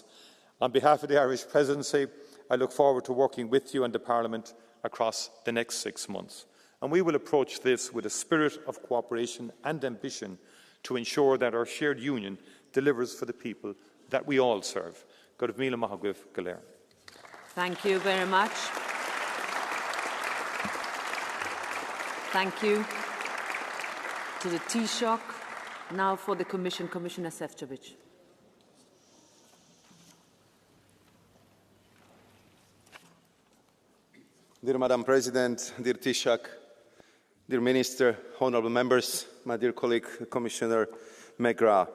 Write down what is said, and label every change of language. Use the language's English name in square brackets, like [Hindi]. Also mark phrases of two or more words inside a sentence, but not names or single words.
[English] On behalf of the Irish Presidency, I look forward to working with you and the Parliament across the next 6 months. And we will approach this with a spirit of cooperation and ambition to ensure that our shared union delivers for the people that we all serve. [Irish] Go raibh míle maith agaibh go léir. [English] Thank you very much. Thank you. to the Taoiseach. Now for the Commission, Commissioner Šefčovič. Dear Madam President, dear Taoiseach, dear Minister, honourable members, my dear colleague Commissioner McGrath.